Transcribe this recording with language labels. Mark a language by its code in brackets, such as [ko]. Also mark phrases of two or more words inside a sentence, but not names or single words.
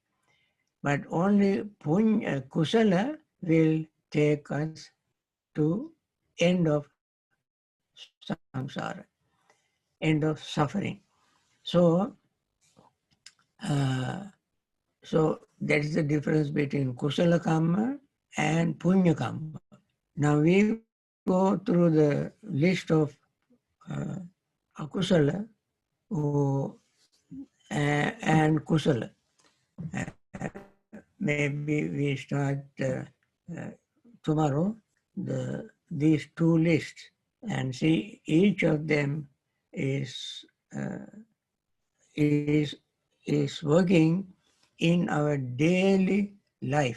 [en] But only kusala will take us to end of samsara, end of suffering. So, uh, so that is the difference between [pi] kusala kamma [en] and [pi] punya kamma. [en] Now we go through the list of uh, akusala and kusala. Maybe we start tomorrow these two lists and see each of them is uh, is is working in our daily life.